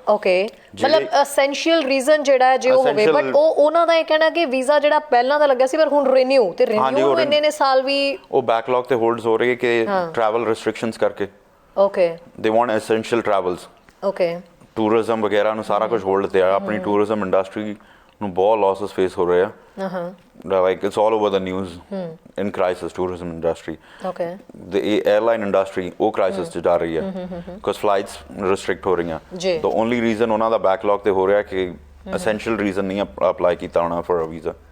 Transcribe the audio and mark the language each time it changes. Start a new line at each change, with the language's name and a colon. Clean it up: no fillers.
Punjabi: Okay, ਮਤਲਬ essential reason ਜਿਹੜਾ ਜੇ ਉਹ ਹੋਵੇ, ਬਟ ਉਹ ਉਹਨਾਂ ਦਾ ਇਹ ਕਹਿਣਾ ਕਿ ਵੀਜ਼ਾ ਜਿਹੜਾ ਪਹਿਲਾਂ ਦਾ ਲੱਗਿਆ ਸੀ ਪਰ ਹੁਣ ਰੀਨਿਊ, ਤੇ ਰੀਨਿਊ ਨੂੰ ਇੰਨੇ ਸਾਲ ਵੀ ਉਹ ਬੈਕਲੌਗ ਤੇ ਹੋਲਡਸ ਹੋ ਰਹੇ ਕਿ ਟਰੈਵਲ ਰਿਸਟ੍ਰਿਕਸ਼ਨਸ ਕਰਕੇ. Okay,
English: They want essential travels. Okay,
Punjabi: tourism ਵਗੈਰਾ ਨੂੰ ਸਾਰਾ ਕੁਝ ਹੋਲਡ ਤੇ ਆ. ਆਪਣੀ ਟੂਰਿਜ਼ਮ ਇੰਡਸਟਰੀ ਨੂੰ ਬਹੁਤ ਲਾਸਸ ਫੇਸ ਹੋ ਰਹੇ ਆ.
English: Like it's all over the news in crisis, tourism industry. Okay. The airline industry ਉਹ crisis
Punjabi: 'ਚ ਜਾ ਰਹੀ ਹੈ
English: because flights restrict
Punjabi: ਹੋ ਰਹੀਆਂ.
English: The only reason
Punjabi: ਉਹਨਾਂ ਦਾ
English: backlog
Punjabi: ਤੇ ਹੋ ਰਿਹਾ ਕਿ
English: essential reason ਨਹੀਂ apply
Punjabi: ਕੀਤਾ ਹੋਣਾ
English: for a visa.